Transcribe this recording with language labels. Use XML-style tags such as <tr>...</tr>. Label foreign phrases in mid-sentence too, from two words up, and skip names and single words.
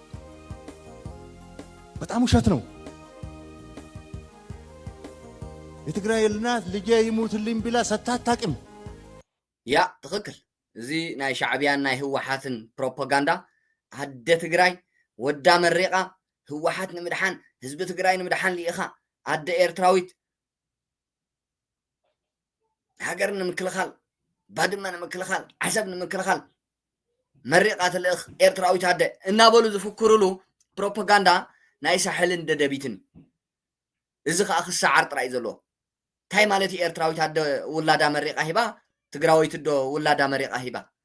<am>በጣም ውሸት ነው። የትግራይ እናት ልጄ ይሙትልኝ ብላ ሰታታቅም</am> <ti>ያ ትክክል እዚ ናይ ሻዕብያን ናይ ህወሓትን ፕሮፓጋንዳ ኣደ ትግራይ ወዳ መሪቃ ህወሓት ንምድሓን ህዝቢ ትግራይ ንምድሓን ሊኢኻ ኣደ ኤርትራዊት ሃገር ንምክልኻል ባድመ ንምክልኻል ዓሰብ ንምክልኻል መሪቃት ልእኽ ኤርትራዊት ኣደ እናበሉ ዝፍክሩሉ ፕሮፓጋንዳ ናይ ሳሕልን ደደቢትን እዚ ከዓ ክሰዓር ጥራይ ዘለዎ እንታይ ማለት እዩ ኤርትራዊት ኣደ ውላዳ መሪቃ ሂባ ትግራዊት ዶ ውላዳ መሪቃ ሂባ</ti>